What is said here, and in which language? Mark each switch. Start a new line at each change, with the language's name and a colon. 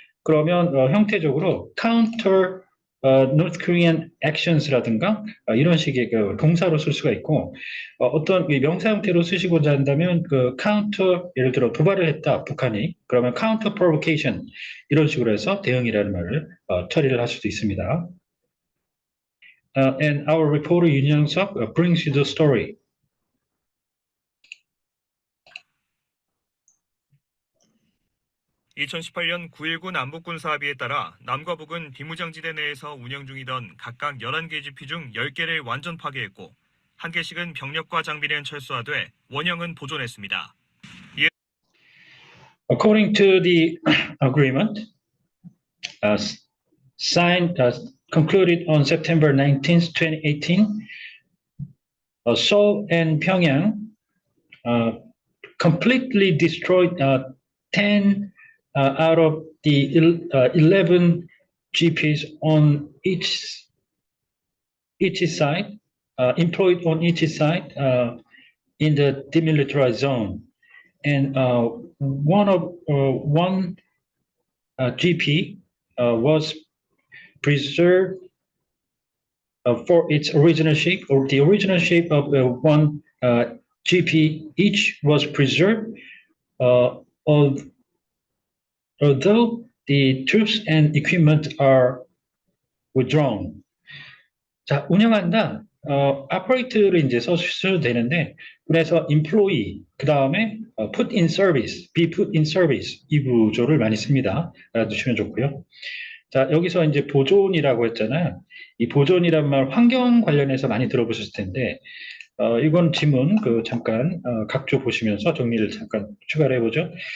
Korean: 그러면 형태적으로
English: counter North Korean actions
Korean: 라든가 이런 식의 동사로 쓸 수가 있고 어떤 명사 형태로 쓰시고자 한다면 counter 예를 들어 도발을 했다 북한이 그러면
English: counter provocation
Korean: 이런 식으로 해서 대응이라는 말을 처리를 할 수도 있습니다.
English: And our reporter 윤영석 brings you the story.
Korean: 2018년 9.19 남북군사 합의에 따라 남과 북은 비무장지대 내에서 운영 중이던 각각 11개 GP 중 10개를 완전 파괴했고 1개씩은 병력과 장비는 철수하되 원형은 보존했습니다.
English: According to the agreement signed concluded on September 19th, 2018, Seoul and Pyongyang completely destroyed 10 out of the 11 GPs on each side, employed on each side in the demilitarized zone. and one GP was preserved for its original shape, or the original shape of one GP each was preserved, although the troops and equipment are withdrawn.
Korean: 자, 운영한다. operate를 이제 써도 되는데, 그래서 employee, 그 다음에
English: put in service, be put in service
Korean: 이 구조를 많이 씁니다. 알아두시면 좋고요. 자, 여기서 이제 보존이라고 했잖아요. 이 보존이란 말 환경 관련해서 많이 들어보셨을 텐데, 이건 지문 잠깐 각조 보시면서 정리를 잠깐 추가를 해보죠.